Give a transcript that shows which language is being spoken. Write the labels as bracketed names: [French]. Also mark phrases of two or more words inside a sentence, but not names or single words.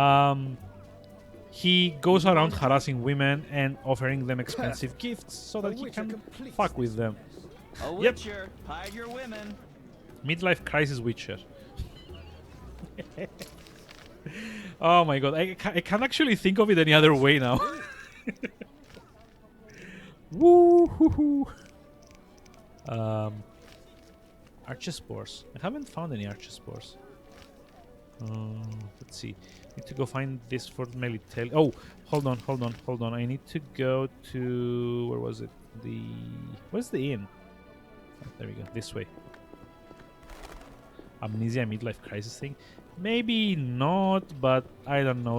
[English] He goes around harassing women and offering them expensive gifts so that he can fuck with them. A Yep. witcher, hide your women. Midlife crisis Witcher. Oh my god, I can't actually think of it any other way now. Woo hoo hoo. Archespores. I haven't found any Archespores. Let's see. Need to go find this for Melitele. Oh, hold on. I need to go to... Where was it? Where's the inn? Oh, there we go. This way. Amnesia midlife crisis thing. Maybe not, but I don't know.